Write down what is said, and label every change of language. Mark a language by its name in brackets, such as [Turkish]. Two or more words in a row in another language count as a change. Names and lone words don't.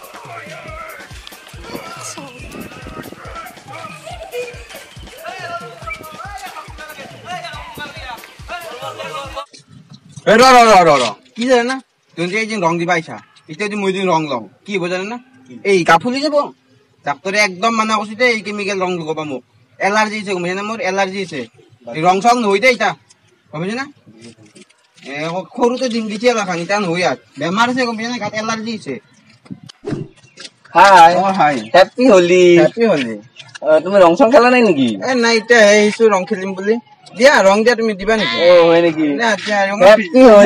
[Assamese] কি জানে না তুমি এই যে রং দিবা আইসা এটা যদি মই দিন রং লও কি হবো জানে না এই গা ফুলি যাব ডাক্তারে একদম মানা করছি যে এই কেমিক্যাল রং লগাবা মোক এলার্জি আছে গম না মোর এলার্জি আছে রং সং নই দে এটা বুঝছ না সৰুতে ডিম দিছে লাখান এটা নই আর বেমার আছে গম না গাত এলার্জি আছে হাই হাই [English] Happy Holi [Assamese] তুমি রং সং খেলা নাই নেকি এ নাই এটা এইছো রং খেলিম বুলি দিয়া রং দিয়া তুমি দিবা নেকি ও হয় নেকি না আচ্ছা হ্যাপি